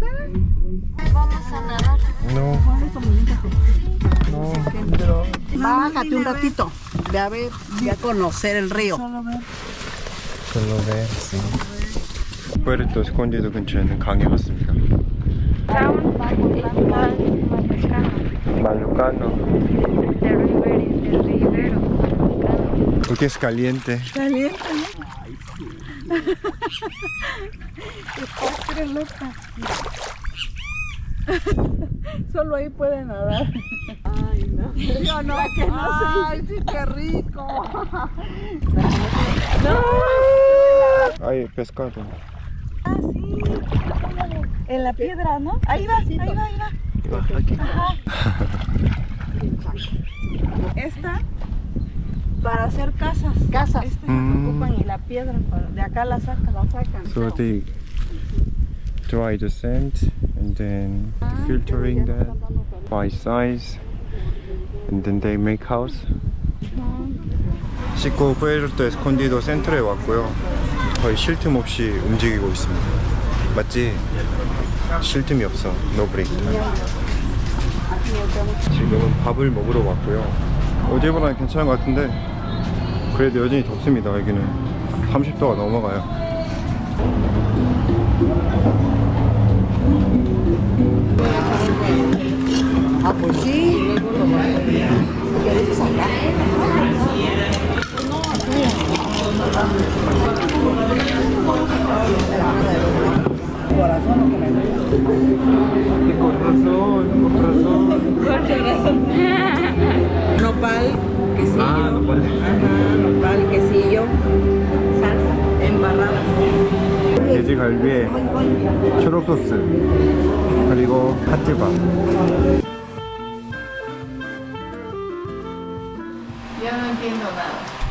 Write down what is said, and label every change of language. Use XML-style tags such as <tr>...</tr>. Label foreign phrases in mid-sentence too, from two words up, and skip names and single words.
<es>Vamos a nadar. No. No. Bájate un ratito. Ve a ver, ve a conocer el río. Solo ver, sí.</es> <ko>푸에르토 에스콘디도 근처에 있는 강에 왔습니다.</ko> <en>Town is Malucano. Malucano. The river is the river of Malucano.</en> <es>Porque es caliente. Caliente. Estás loca. Solo ahí puede nadar. Ay, no. Yo no, que no sé. Ay, sí, qué rico. No. Ay, pescado. Ah, sí. En la piedra, ¿no? Ahí va, ahí va, ahí va. Aquí. Ajá. Esta para hacer casas. Casas. Esta ocupan y la piedra de acá la sacan.</es> <en>So they dry the sand and then filtering that by size and then they make house.</en> <ko>시코 푸에르토 에스콘디도 센터에 왔고요. 거의 쉴 틈 없이 움직이고 있습니다. 맞지? 쉴 틈이 없어.</ko> <en>no break.</en> <ko>지금은 밥을 먹으러 왔고요. 어제보다는 괜찮은 것 같은데 그래도 여전히 덥습니다. 여기는 30도가 넘어가요.</ko> <es>Ah, pues sí. ¿Qué dices acá? Corazón, lo que me gusta. Con razón. Nopal, quesillo. Ah, nopal. Ajá, nopal, quesillo, salsa, embarradas.</es> <ko>돼지갈비에 초록 소스 그리고 핫til밥.</ko> <es>Yo no entiendo nada.</es>